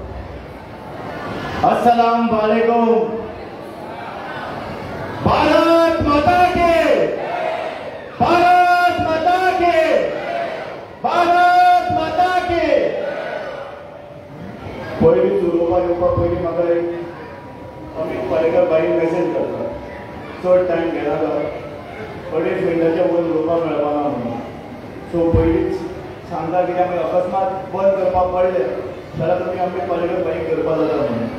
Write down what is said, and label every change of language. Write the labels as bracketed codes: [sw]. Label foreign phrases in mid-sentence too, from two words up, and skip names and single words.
[ar] السلام عليكم. [hi] भारत माता के. भारत माता के. भारत माता के. [kok] पयलीं उलोवपाक येवपाक पयलीं म्हाका एक अमित पालेकर बाईन मेसेज करता चड टायम घेना 2.5 मिनटाच्या वयर उलोवपाक मेळपाना म्हणून. सो पयलींच सांगता कित्याक मागीर अकस्मात बंद करपाक पडलें जाल्यार तुमी अमित पालेकर बाईक करपाक जाता म्हणून.